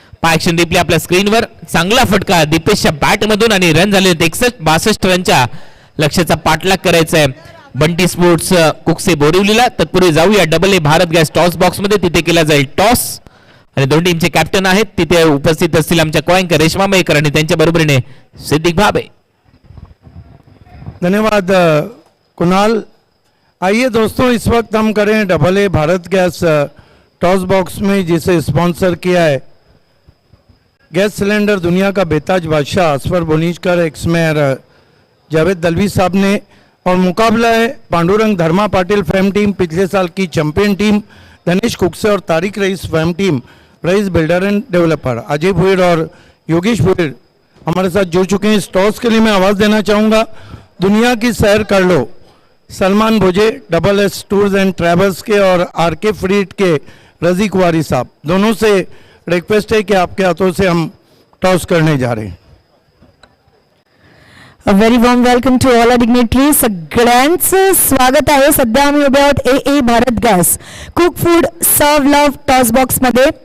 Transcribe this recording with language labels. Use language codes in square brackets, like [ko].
[mr] Action replay आपल्या स्क्रीनवर. चांगला फटका दीपेशच्या बॅट मधून आणि रन झाले आहेत 61. 62 रनच्या लक्ष्याचा पाठलाग करायचा आहे बंटी स्पोर्ट्स कुकसे बोरिवलीला. तत्पूर्वी जाऊया double A Bharat gas toss box मध्ये. तिथे केला जाईल टॉस आणि दोन टीमचे कॅप्टन आहेत. तिथे उपस्थित असतील आमच्या कोयंकर रेश्मा मयेकर आणि त्यांच्या बरोबरीने सिद्दीक भाबे. धन्यवाद कुणाल. [hi] आइए दोस्तों, इस वक्त हम करें double A Bharat gas toss box में, जिसे स्पॉन्सर किया है गैस सिलेंडर दुनिया का बेताज बादशाह असफर बोनीचकर, एक्स मेयर जावेद दलवी साहब ने. और मुकाबला है पांडुरंग धर्मा पाटिल फैम टीम, पिछले साल की चैंपियन टीम, धनेश कुकसे और Tariq rice fam team, rice builder end developer. Ajay Bhuir और योगेश भुईर हमारे साथ जुड़ चुके हैं. इस टॉस के लिए मैं आवाज़ देना चाहूँगा दुनिया की सैर कर लो Salman भोजे double S tours and travels के, और आर के फ्रीट के रजी कुवारी साहब. दोनों से रिक्वेस्ट है कि आपके हाथों से हम टॉस करने जा रहे हैं. [en] A very warm welcome to all our dignitaries. [mr] सगळ्यांचं स्वागत आहे. सध्या आम्ही उभे आहोत ए भारत गॅस कुक फूड सर्व लव्ह टॉस बॉक्स मध्ये.